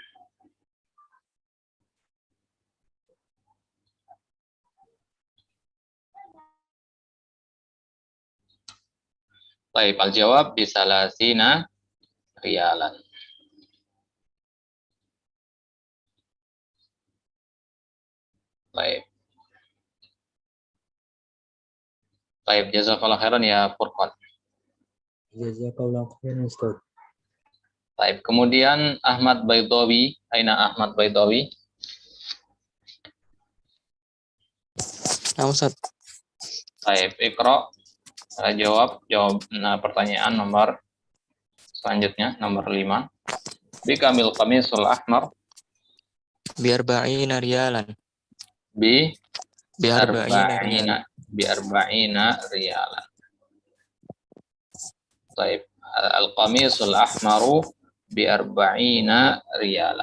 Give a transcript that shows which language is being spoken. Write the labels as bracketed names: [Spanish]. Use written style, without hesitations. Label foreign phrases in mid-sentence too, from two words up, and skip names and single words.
[Arabic] Baik, الجواب بثلاثين ريالا. [Indonesian] Baik. Baik, [Arabic] جزاك الله خيرا يا فرقان. جزاك الله خيرا, Ustaz. [Indonesian] Baik, kemudian Ahmad Baydawi, aina Ahmad Baydawi? Nah, Ustaz. Baik, Iqra. Jawab pertanyaan nomor selanjutnya, nomor 5. [Arabic] بكم القميص الأحمر بأربعين ريالا. biarba'ina riyalan. بأربعين ريالا. Baik, القميص الأحمر بأربعين ريالا.